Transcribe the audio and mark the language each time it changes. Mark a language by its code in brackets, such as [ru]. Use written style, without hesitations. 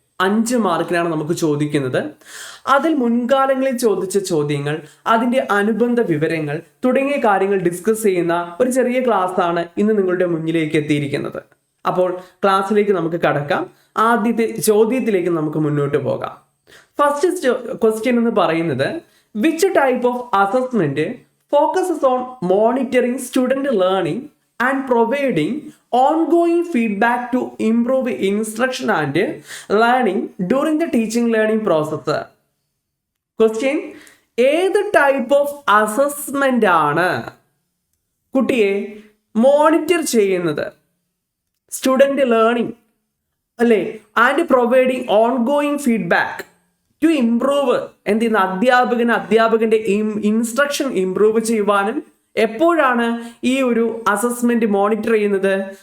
[ml] 5 മാർക്കിനാണ് നമുക്ക് ചോദിക്കുന്നത്. അതിൽ മുൻകാലങ്ങളിൽ ചോദിച്ച ചോദ്യങ്ങൾ, അതിൻ്റെ അനുബന്ധ വിവരങ്ങൾ തുടങ്ങിയ കാര്യങ്ങൾ ഡിസ്കസ് ചെയ്യുന്ന ഒരു ചെറിയ ക്ലാസ് ആണ് ഇന്ന് നിങ്ങളുടെ മുന്നിലേക്ക് എത്തിയിരിക്കുന്നത്. അപ്പോൾ ക്ലാസ്സിലേക്ക് നമുക്ക് കടക്കാം. ആദ്യത്തെ ചോദ്യത്തിലേക്ക് നമുക്ക് മുന്നോട്ട് പോകാം. [en] first question [ml] എന്ന് പറയുന്നത്, [en] Which type of assessment focuses on monitoring student learning and providing ongoing feedback to improve instruction and learning during the teaching learning process. [ml] Question: ഏത് ടൈപ്പ് ഓഫ് അസസ്മെന്റ് ആണ് കുട്ടിയെ മോണിറ്റർ ചെയ്യുന്നത്? സ്റ്റുഡന്റ് ലേണിംഗ് അല്ലേ, [en] and providing ongoing feedback to improve [ml] എന്ത് ചെയ്യുന്ന അധ്യാപകന്റെ instruction improve ചെയ്യുവാനും എപ്പോഴാണ് ഈ ഒരു അസസ്മെന്റ് മോണിറ്റർ ചെയ്യുന്നത്?